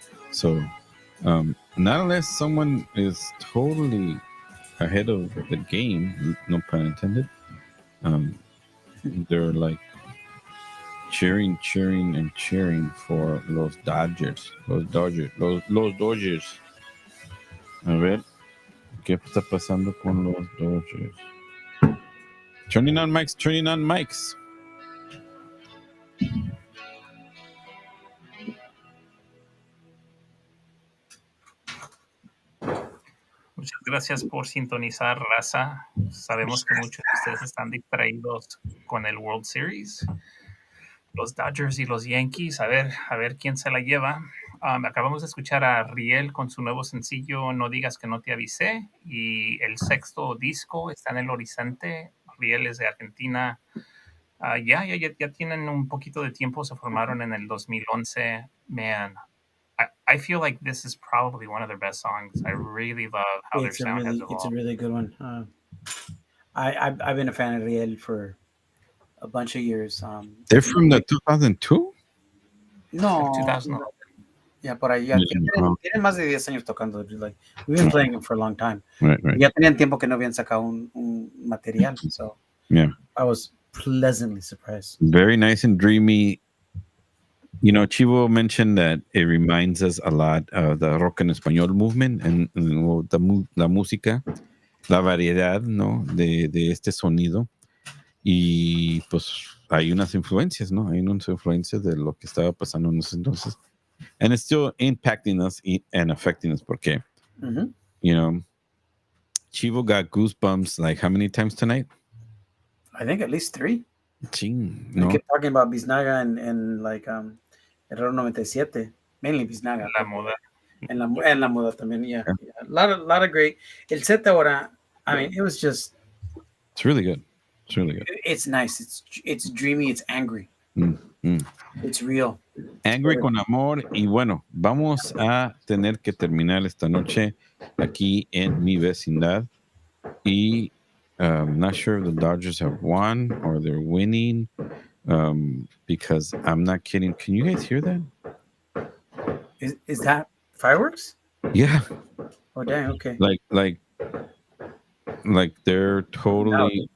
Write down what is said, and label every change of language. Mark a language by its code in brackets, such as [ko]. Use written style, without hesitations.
[en] So, not unless someone is totally ahead of the game, no pun intended, they're like cheering and cheering for los Dodgers. [es] Los Dodgers. A ver, ¿qué está pasando con los Dodgers? [en] Turning on mics. [es] Muchas gracias por sintonizar, raza. Sabemos que muchos de ustedes están distraídos con el World Series. Los Dodgers y los Yankees, a ver quién se la lleva. Acabamos de escuchar a Riel con su nuevo sencillo No digas que no te avisé, y el sexto disco está en el horizonte. Riel es de Argentina. Ya tienen un poquito de tiempo, se formaron en el 2011. [en] Man, I feel like this is probably one of their best songs. I really love how their sound has evolved. It's a really good one. I've been a fan of Riel for a bunch of years. They're from the 2002? No, 2000. [es] yeah, por ahí ya tienen más de 10 años tocando. [en] Like, we've been playing them for a long time. Right. [es] Ya tenían tiempo que no habían sacado un material, so [en] Yeah. I was pleasantly surprised. Very nice and dreamy. You know, Chivo mentioned that it reminds us a lot of the rock en español movement and [es] la música, la variedad, ¿no? De este sonido. Y pues hay unas influencias, ¿no? Hay unas influencias de lo que estaba pasando en ese entonces. [en] And it's still impacting us and affecting us porque, you know, Chivo got goosebumps like how many times tonight? I think at least 3. Ching, We [es] no? [en] kept talking about Biznaga and like Error 97, mainly Biznaga. [es] La moda. En la moda también, [en] yeah. A lot of great. [es] El set ahora, [en] I mean, it was just. It's really good. It's really good. It's nice. It's dreamy. It's angry. It's real. [es] Angry con amor. Y bueno, vamos a tener que terminar esta noche aquí en mi vecindad. [en] Y I'm not sure if the Dodgers have won or they're winning because I'm not kidding. Can you guys hear that? Is that fireworks? Yeah. Oh, dang. Okay. Like Like they're totally